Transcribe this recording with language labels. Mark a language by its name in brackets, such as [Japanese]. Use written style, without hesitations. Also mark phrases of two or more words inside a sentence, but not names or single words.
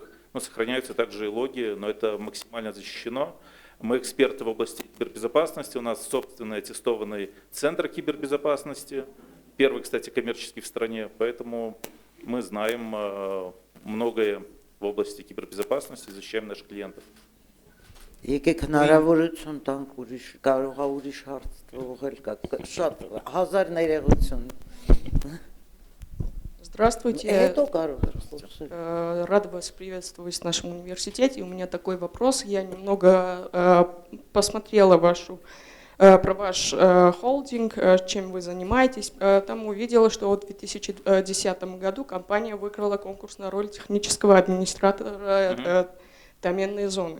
[Russian] Но сохраняются также и логи, но это максимально защищено. Мы эксперты в области кибербезопасности. У нас собственный аттестованный центр кибербезопасности. Первый, кстати, коммерческий в стране. Поэтому мы знаем многое в области кибербезопасности, защищаем наших клиентов. [Armenian] Եկեք հնարավորություն տանք ուրիշ, կարող է ուրիշ հարց թողել կա, շատ հազար ներողություն։ [Russian] Здравствуйте. Рада вас приветствовать в нашем университете. У меня такой вопрос. Я немного посмотрела про ваш холдинг, чем вы занимаетесь. Там увидела, что в 2010 году компания выиграла конкурс на роль технического администратора доменной зоны.